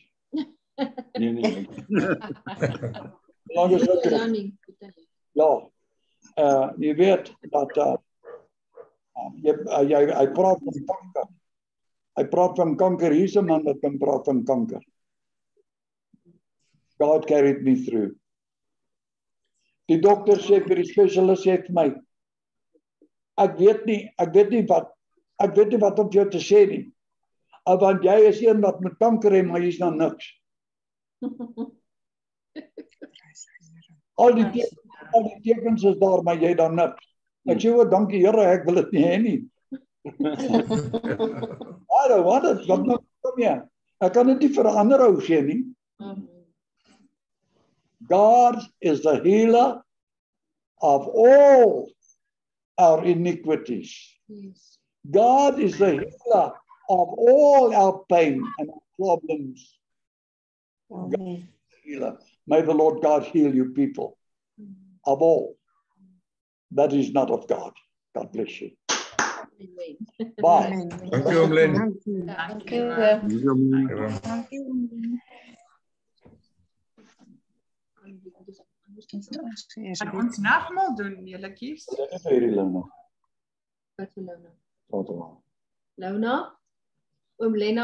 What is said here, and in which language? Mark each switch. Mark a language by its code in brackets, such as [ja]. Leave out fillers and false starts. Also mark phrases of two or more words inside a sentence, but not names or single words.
[af] Nee. Solank as jou krag. Ja. Jy weet dat hy praat van kanker. Hy praat van kanker. Hier's 'n man wat kan praat van kanker. [en] God carried me through. [af] Die dokter sê vir die spesialis sê vir my, ek weet nie wat om jou te sê nie. Want jy is een wat met kanker het, maar jy's nou niks. Al die tekens is daar, maar jy dan niks. Ek sê, dankie Here, ek wil dit nie hê nie. [en] I don't want it, [af] wat nou kom jy? Ek kan dit nie verander ou sê nie. [en] God is the healer of all our iniquities. Yes. God is the healer of all our pain and our problems. Amen. Healer. May the Lord God heal you people of all that is not of God. God bless you. Bye. [af] Dankie Omlen. Dankie. Gaan ons nagmaal doen, julle-kies? Dit is hierdie Lona. Wat vir Lona? Praat maar. Lona? Oom Lena